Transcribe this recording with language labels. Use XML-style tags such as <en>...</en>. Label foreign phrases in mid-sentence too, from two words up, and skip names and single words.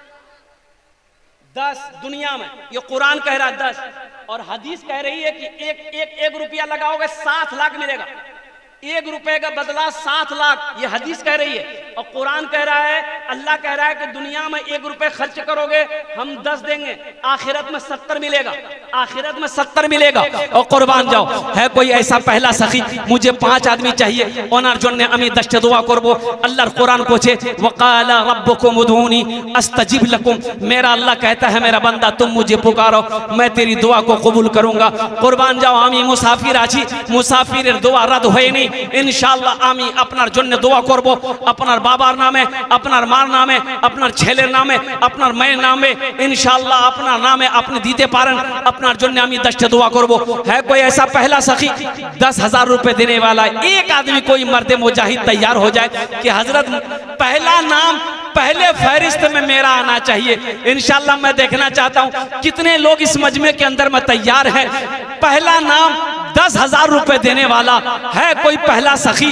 <ur>10 دنیا میں، یہ قرآن کہہ رہا ہے 10، اور حدیث کہہ رہی ہے کہ ایک روپیہ لگاؤ گے 7 لاکھ ملے گا، 1 روپے کا بدلہ 7 لاکھ، یہ حدیث کہہ رہی ہے۔ اور قرآن کہہ رہا ہے، اللہ کہہ رہا ہے کہ دنیا میں 1 روپے خرچ کرو گے ہم 10 دیں گے، آخرت میں 70 ملے گا، آخرت میں 70 ملے گا۔ اور قربان جاؤ ہے کوئی ایسا پہلا سخی؟ مجھے 5 آدمی چاہیے</ur> <bn>ওনার জন্য আমি 10টা দোয়া করব। আল্লাহর কোরআন কোছে</bn> <ar>وقال ربكم ادعوني استجب لكم،</ar> <ur>میرا اللہ کہتا ہے میرا بندہ تم مجھے پکارو میں تیری دعا کو قبول کروں گا۔ قربان جاؤ</ur> <bn>আমি মুসাফির আছি, মুসাফিরের দোয়া রদ হয়নি, ইনশাআল্লাহ আমি আপনার জন্য দোয়া করব, আপনার বাবার নামে, আপনার মার নামে, আপনার ছেলের নামে, আপনার মেয়ের নামে, ইনশাআল্লাহ আপনার নামে আপনি দিতে পারেন, আপনার জন্য আমি 10টা দোয়া করব।</bn> <ur>ہے کوئی ایسا پہلا سخی 10,000 روپے دینے والا؟ ایک آدمی کوئی مرد مجاہد تیار ہو جائے کہ حضرت پہلا نام پہلے فہرست میں میرا آنا چاہیے۔ انشاءاللہ میں دیکھنا چاہتا ہوں کتنے لوگ اس مجمع کے اندر میں تیار ہیں۔ پہلا نام 10,000 روپے دینے والا ہے کوئی پہلا سخی؟</ur>